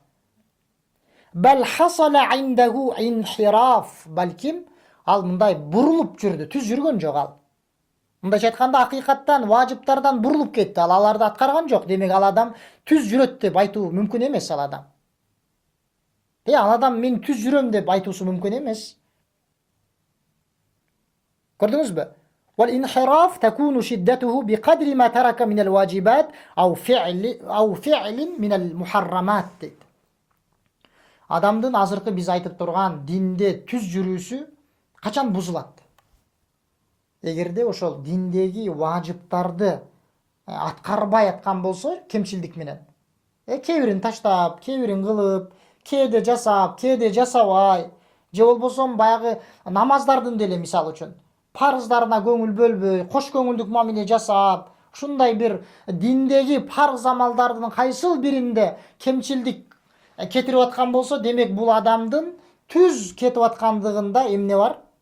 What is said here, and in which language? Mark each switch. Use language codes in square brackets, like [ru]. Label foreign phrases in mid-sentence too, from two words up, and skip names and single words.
[ar] بل حصل عنده انحراف, [ky] балким ал мындай бурулуп жүрдү, түз жүргөн жок ал. Мындайча айтканда акыйкаттан, важиптардан бурулуп кетти, ал аларды аткарган жок. Демек ал адам түз жүрөт деп айтуу мүмкүн эмес ал адам. Ал адам мен түз жүрөм деп айтуусу мүмкүн эмес. Көрдүңүзбү? [ar] والانحراف تكون شدته بقدر ما ترك من الواجبات أو فعل من المحرمات. [ky] Адамдын азыркы биз айтып турган динде түз жүрүүсү качан бузулат? Эгерде ошол диндеги важиптарды аткарбай аткан болсо, кемчилдик менен. Кээ бирин таштап, кээ бирин кылып, кээде жасап, кээде жасабай, же болбосо баягы намаздардын деле мисалы үчүн парыздарына көңүл бөлбөй, кош көңүлдүк мамиле жасап, ушундай бир диндеги парыз амалдардын кайсыл биринде кемчилдик кетирип аткан болсо, демек бул адамдын түз кетип аткандыгында эмне бар?